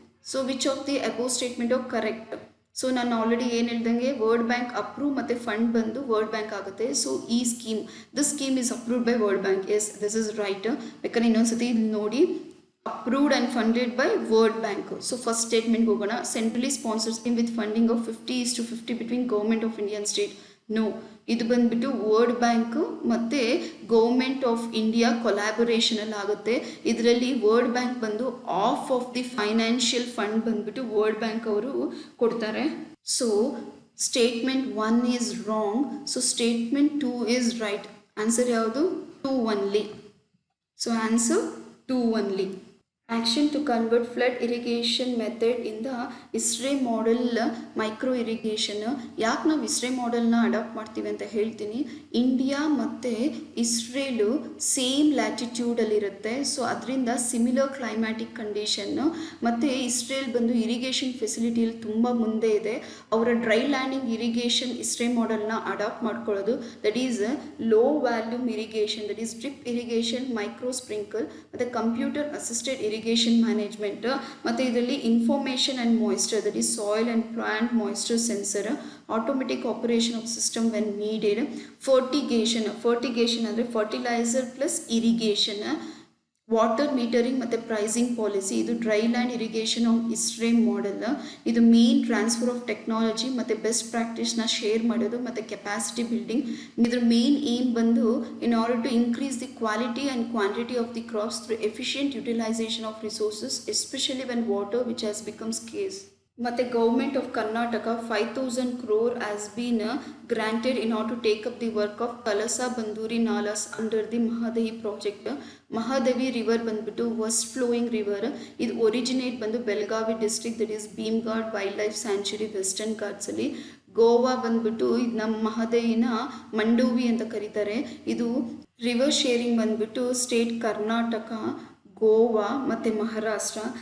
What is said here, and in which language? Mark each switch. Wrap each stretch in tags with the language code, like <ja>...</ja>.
<en>So which of the above statement are correct?</en> <kn>So ನಾನು already ಏನು ಹೇಳ್ದಂಗೆ world bank approve ಮತ್ತು fund ಬಂದು ವರ್ಲ್ಡ್ ಬ್ಯಾಂಕ್ ಆಗುತ್ತೆ.</kn> <en>So ಈ scheme, this scheme is approved by world bank. Yes, this is right.</en> <kn>ಬೇಕಾದ್ರೆ ಇನ್ನೊಂದ್ಸತಿ ನೋಡಿ,</kn> <en>Approved and funded by World Bank. So</en> <kn>first ಸ್ಟೇಟ್ಮೆಂಟ್ಗೆ ಹೋಗೋಣ.</kn> <en>Centrally sponsored scheme with funding of 50:50 between government of India and state.</en> <kn>No, ಇದು ಬಂದ್ಬಿಟ್ಟು world bank ಮತ್ತು government of India ಕೊಲ್ಯಾಬೊರೇಷನಲ್ಲಿ ಆಗುತ್ತೆ. ಇದರಲ್ಲಿ world bank ಬಂದು of of the financial fund ಬಂದ್ಬಿಟ್ಟು world bank ಅವರು ಕೊಡ್ತಾರೆ.</kn> <en>So statement 1 is wrong. So statement 2 is right.</en> <kn>Answer ಯಾವುದು?</kn> <en>2 only. So answer 2 only. Action to convert flood irrigation method in the ISRE model micro irrigation.</en> <kn>ಯಾಕೆ ನಾವು ISRE ಮಾಡೆಲ್ನ adapt ಮಾಡ್ತೀವಿ ಅಂತ ಹೇಳ್ತೀನಿ. India ಮತ್ತು ಇಸ್ರೇಲು ಸೇಮ್ ಲ್ಯಾಟಿಟ್ಯೂಡಲ್ಲಿರುತ್ತೆ. ಸೊ ಅದರಿಂದ similar climatic condition, ಮತ್ತು Israel ಬಂದು ಇರಿಗೇಷನ್ ಫೆಸಿಲಿಟಿಯಲ್ಲಿ ತುಂಬ ಮುಂದೆ ಇದೆ. ಅವರ dry landing irrigation ISRE ಮಾಡೆಲ್ನ adapt ಮಾಡ್ಕೊಳ್ಳೋದು.</kn> <en>That is low volume irrigation, that is drip irrigation, micro sprinkle ಮತ್ತು computer assisted irrigation management. ಮತ್ತು ಇದರಲ್ಲಿ information and moisture, that is soil and plant moisture sensor, automatic operation of system when needed. Fertigation ಅಂದರೆ fertiliser plus irrigation, water metering ಮತ್ತು pricing policy.</en> <kn>ಇದು dry land irrigation of ISRE model. ಇದು main transfer of technology ಮತ್ತು best ಪ್ರಾಕ್ಟೀಸ್ನ share ಮಾಡೋದು ಮತ್ತು capacity building. ಇದ್ರ main aim ಬಂದು</kn> <en>In order to increase the quality and quantity of the crops through efficient utilisation of resources, especially when water which has become scarce. ಮತ್ತು government of Karnataka 5,000 crore has been granted in order to take up the work of Kalasa Banduri Nalas under the Mahadahi project.</en> <kn>Mahadevi river ಬಂದ್ಬಿಟ್ಟು worst flowing river. ಇದು originate ಬಂದು Belagavi district, that is ಭೀಮ್ಘಾಟ್ wild life sanctuary western ಘಾಟ್ಸಲ್ಲಿ. Goa ಬಂದ್ಬಿಟ್ಟು ಇದು ನಮ್ಮ ಮಹದೇವಿನ ಮಂಡೋವಿ ಅಂತ ಕರೀತಾರೆ. ಇದು river sharing ಬಂದ್ಬಿಟ್ಟು ಸ್ಟೇಟ್ ಕರ್ನಾಟಕ, ಗೋವಾ ಮತ್ತು ಮಹಾರಾಷ್ಟ್ರ.</kn>